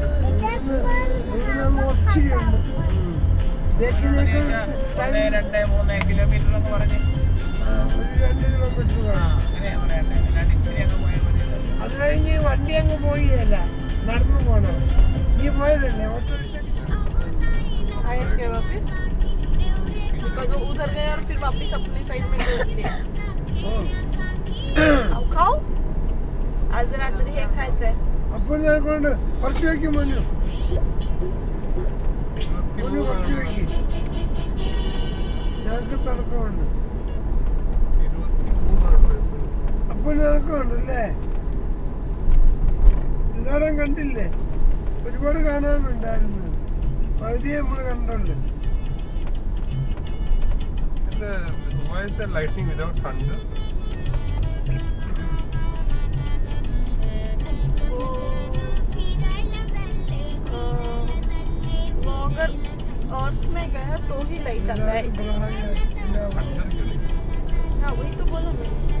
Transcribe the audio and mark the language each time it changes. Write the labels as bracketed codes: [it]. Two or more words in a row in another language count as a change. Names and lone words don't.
[ml] ഒത്തിരി ഉണ്ട്. 2-3 കിലോമീറ്റർ എന്ന് പറഞ്ഞ് ഒരു 2 കിലോമീറ്റർ അത് കഴിഞ്ഞ് വണ്ടി അങ്ങ് പോയില്ല, നടന്നു പോണം. നീ പോയതല്ലേ ഓട്ടോറിക്ഷ? [hi] उधर गए और फिर वापस अपनी साइड में गए. अब खाओ. [mr] आज रात्री हे खायचंय. [ml] അപ്പോൾ ഞാൻ കൊണ്ട് കുറച്ച് വയ്ക്കും മോനു. കുറച്ച് വയ്ക്കും. ഞങ്ങൾക്ക് തർക്കമുണ്ട്. അപ്പോൾ ഞങ്ങൾക്കുണ്ടല്ലേ? എല്ലായിടം കണ്ടില്ലേ? ഒരുപാട് കാണാനുണ്ടായിരുന്നു. പകുതിയെ നമ്മൾ കണ്ടുള്ളു. [en] Why is there lightning without thunder? [hi] वो अगर अर्थ में गया तो ही लाइट आता है. हाँ वही तो बोला मैं.